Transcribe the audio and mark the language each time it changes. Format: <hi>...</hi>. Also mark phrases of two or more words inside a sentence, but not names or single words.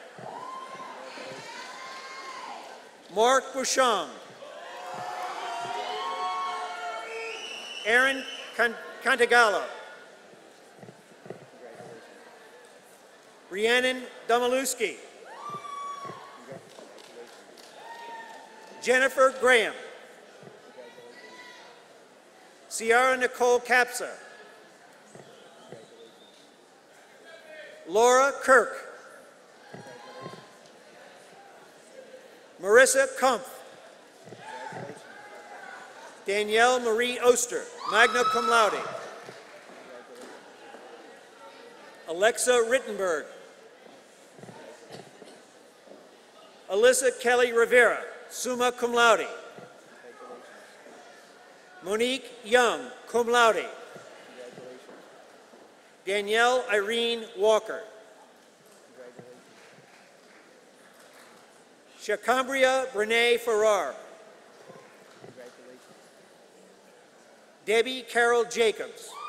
<en>Mark Bouchon. Aaron Cantagallo. Rhiannon Domalewski. Jennifer Graham. Ciara Nicole Capsa. Laura Kirk. Marissa Kumpf. Danielle Marie Oster,</en> <la>magna cum laude.</la> <en>Alexa Rittenberg. Alyssa Kelly Rivera,</en> <la>summa cum laude.</la> <en>Monique Young,</en> <la>cum laude.</la> <en>Danielle Irene Walker. Shakambria Brene Farrar. Debbie Carol Jacobs.</en>